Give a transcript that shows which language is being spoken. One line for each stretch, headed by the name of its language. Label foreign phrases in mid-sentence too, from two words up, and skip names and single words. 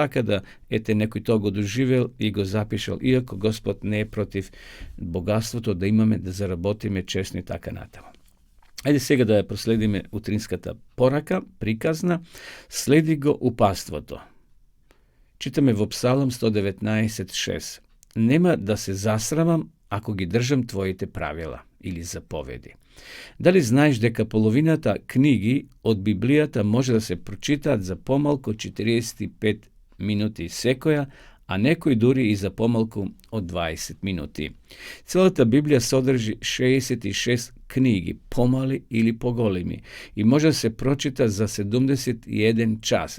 Macedonian: Така да, ете, некој тоа го доживел и го запишал, иако Господ не е против богатството, да имаме, да заработиме честно и така натаму. Ајде сега да ја проследиме утринската порака, приказна, следи го упаството. Читаме во Псалм 119.6. нема да се засрамам ако ги држам Твоите правила или заповеди. Дали знаеш дека половината книги од Библијата може да се прочитаат за помалку 45 минути секоја, а некои дури и за помалку од 20 минути. Целата Библија содржи 66 книги, помали или поголеми, и може да се прочита за 71 час.